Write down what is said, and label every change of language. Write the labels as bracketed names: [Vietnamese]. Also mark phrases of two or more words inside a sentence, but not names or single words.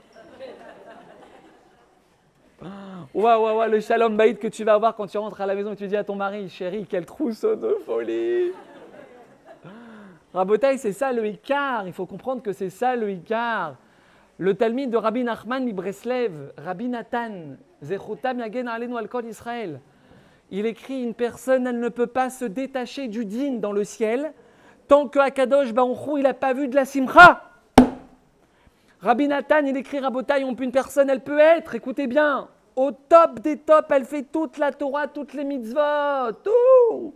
[French] Ouah, le [Hebrew] שלום בית [French] que tu vas avoir quand tu rentres à la maison et tu dis à ton mari, chérie, quel trousseau de folie. Rabotaï, c'est ça le Ikar. Il faut comprendre que c'est ça le Ikar. Le Talmud de Rabbi Nachman Breslev, Rabbi Nathan, [Hebrew] זכותם יגן עלינו על כל ישראל. [French] Il écrit, une personne, elle ne peut pas se détacher du din dans le ciel tant que [Hebrew] הקדוש ברוך הוא, [French] il n'a pas vu de la simcha. Rabbi Nathan, il écrit, Rabotaï, une personne, elle peut être, écoutez bien, au top des tops, elle fait toute la Torah, toutes les mitzvot, tout.